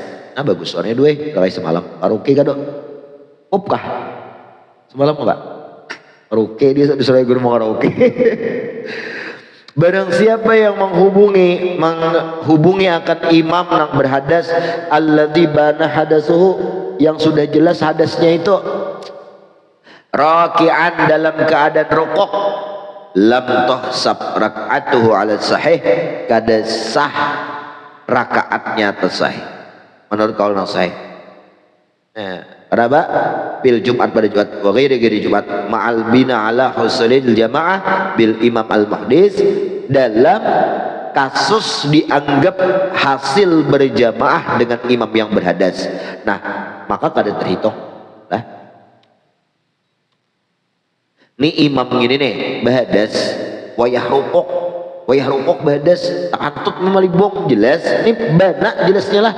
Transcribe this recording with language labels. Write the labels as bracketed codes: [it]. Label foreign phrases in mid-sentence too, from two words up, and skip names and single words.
[bjn] Nah bagus suaranya dua kali semalam karaoke kan dok, opkah semalam enggak karaoke, dia disuruh guru mau karaoke. Barang siapa yang menghubungi akan imam yang berhadas, [ar] الذي بان حدثه, [bjn] yang sudah jelas hadasnya itu, raki'an dalam keadaan rukuk, [ar] لم تحسب ركعته على الصحيح, [bjn] kada sah rakaatnya tersahih menurut kaul sahih. Kenapa? [ar] بالجمعة, pada Jumat, وغير الجمعة مع البناء على حصول الجماعة بالإمام المحدث, [id] dalam kasus dianggap hasil berjamaah dengan imam yang berhadas. [bjn] Nah maka kada terhitung lah. Ini imam gini nih berhadas, wayah rukuk berhadas, takantut memalibong jelas, ini bana jelasnya lah.